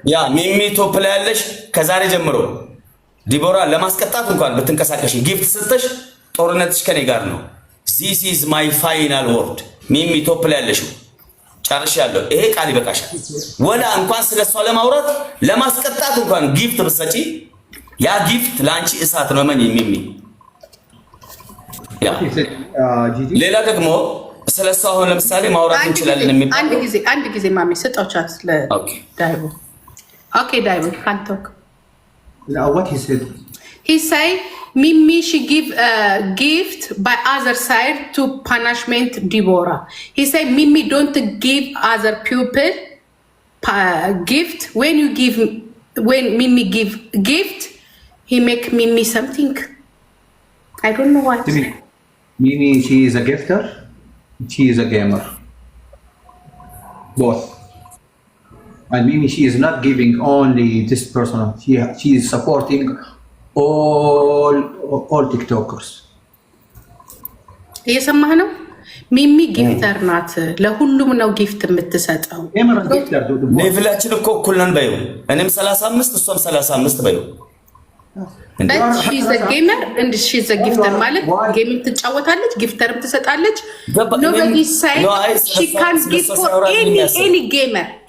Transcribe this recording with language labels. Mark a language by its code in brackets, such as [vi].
[am] ያ ሚሚ ቶፕ ላይ ያለሽ ከዛሬ ጀምሮ ዲቦራ ለማስቀጣት እንኳን ብትንቀሳቀሽ ጊፍት ስትሽ ጦርነትሽ ከኔ ጋር ነው። [en] this is my final word። [am] ሚሚ ቶፕ ላይ ያለሽ ጨርሻለሁ። ይሄ ቃል ይበቃሻል። ወላ እንኳን ስለሷ ለማውራት ለማስቀጣት እንኳን ጊፍት ብትሰጪ ያ ጊፍት ለአንቺ እሳት ነው። ማን ሚሚ ያ ሌላ ደግሞ ስለሷ አሁን ለምሳሌ ማውራት እንችላለን የሚባል አንድ ጊዜ ማሚ ስጠው ቻንስ ለዳይቦ። ኦኬ ዳይቦ [en] can't talk. What he said? He say Mimi she give a gift by other side to punishment Deborah. He say Mimi don't give other people gift. When Mimi give gift, he make Mimi something. I don't know what. Mimi, she is a gifter. She is a gamer. Both. And Mimi, she is not giving only this person. She is supporting all TikTokers. [am] እየሰማህ ነው? ሚሚ ጊፍተር ናት። ለሁሉም ነው ጊፍት የምትሰጠው። ሌቭላችን እኮ እኩል ነን በይው። እኔም 35 እሷም 35 በይው። [en] she's a gamer and she's a gifter [am] ማለት ጌም ትጫወታለች፣ ጊፍተርም ትሰጣለች። [en] Nobody say she can't give for any gamer.